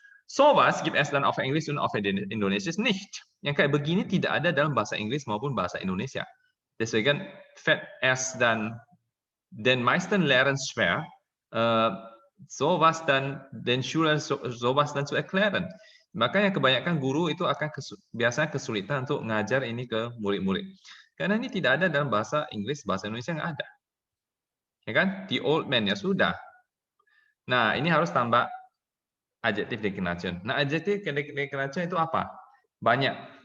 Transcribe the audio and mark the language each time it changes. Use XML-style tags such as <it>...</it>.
<de>Sowas gibt es dann auf Englisch und auf Indonesisch nicht.</de> <id>Yang kayak begini tidak ada dalam bahasa Inggris maupun bahasa Indonesia.</id> <de>Deswegen fällt es dann den meisten Lehrern schwer, sowas dann den Schülern sowas dann zu erklären.</de> <id>Makanya kebanyakan guru itu akan biasanya kesulitan untuk ngajar ini ke murid-murid. Karena ini tidak ada dalam bahasa Inggris, bahasa Indonesia nggak ada. Ya kan? The old man ya sudah. Nah, ini harus tambah adjective declination. Nah, adjective declination itu apa? Banyak.</id>